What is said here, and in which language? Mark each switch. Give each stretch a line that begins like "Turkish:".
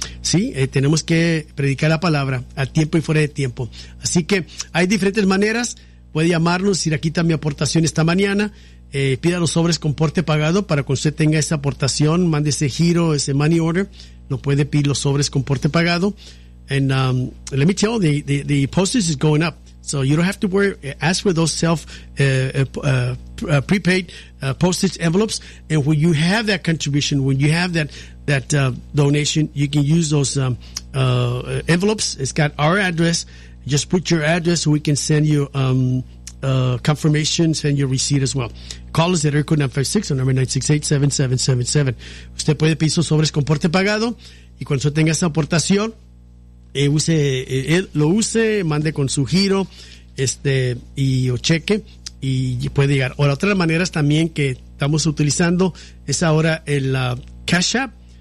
Spanish: Sí, tenemos que predicar la palabra a tiempo y fuera de tiempo. Así que hay diferentes maneras. Puede llamarnos, decir, aquí está mi aportación esta mañana. Pida los sobres con porte pagado para que usted tenga esa aportación, mande ese giro, ese money order. Lo puede pedir los sobres con porte pagado.
English: And let me tell you, the postage is going up, so you don't have to worry. Ask for those self prepaid postage envelopes, and when you have that contribution, when you have that donation, you can use those envelopes. It's got our address. Just put your address, so we can send you confirmations and your receipt as well. Call us at Erico 956 or number 968-7777.
Spanish: Usted puede pedir sus sobres con porte pagado y cuando usted tenga esa aportación, use, mande con su giro y o cheque y puede llegar. Ahora, otras maneras también que estamos utilizando es ahora el Cash App.